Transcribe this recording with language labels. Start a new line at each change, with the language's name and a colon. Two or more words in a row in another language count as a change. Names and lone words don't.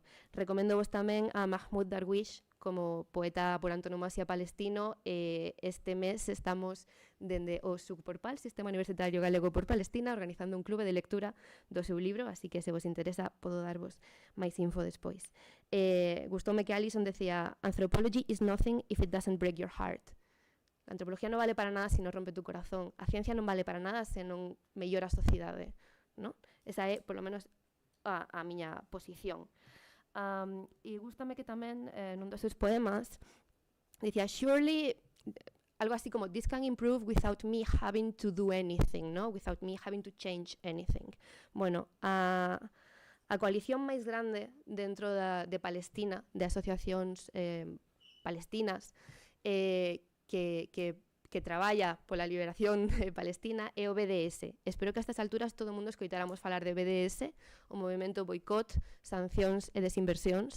Galician: Recomendo vos tamén a Mahmoud Darwish como poeta por antonomasia palestino. Este mes estamos dende o SUCPORPAL, Sistema Universitario Galego por Palestina, organizando un clube de lectura do seu libro, así que se vos interesa podo darvos máis info despois. Gustoume que Alison decía:
English: Anthropology is nothing if it doesn't break your heart.
Galician: A antropología non vale para nada se non rompe tu corazón. A ciencia non vale para nada se non mellora a sociedade, non? Esa é, polo menos, a miña posición. E gústame que tamén nun dos seus poemas dicía: surely, algo así como,
English: this can improve without me having to do anything, no? Without me having to change anything.
Galician: Bueno, a coalición máis grande dentro de Palestina, de asociacións palestinas, que traballa pola liberación de Palestina é o BDS. Espero que a estas alturas todo o mundo escoitáramos falar de BDS, o movimento boicot, sancións e desinversións.